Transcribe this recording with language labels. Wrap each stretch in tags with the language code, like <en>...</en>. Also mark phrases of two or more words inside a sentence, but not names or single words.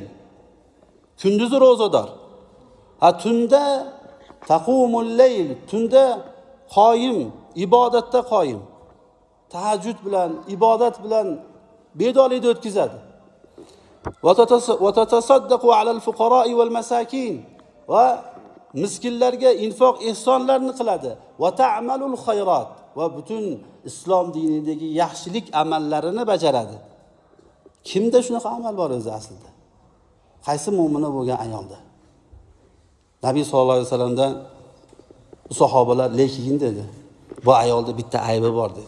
<uz>Kunduzi ro'zador. Tunda</uz> <ar>تقوم الليل,</ar> <uz>tunda qoyim, ibodatda qoyim. Tahajjud bilan, ibodat bilan bedorlikda o'tkazadi.</uz> <ar>وتتصدق على الفقراء والمساكين,</ar> <uz>va miskinlarga infoq ihsonlarni qiladi.</uz> <ar>وتعمل الخيرات,</ar> <uz>va butun islom dinidagi yaxshilik amallarini bajaradi. Kimda shunaqa amal bor o'zi aslida? Qaysi mu'mina bo'lgan ayolda? Nabiy</uz> <ar>صلى الله عليه وسلمdan</ar> <uz>sahobalar lekin dedi, bu ayolda bitta aybi bor dedi.</uz>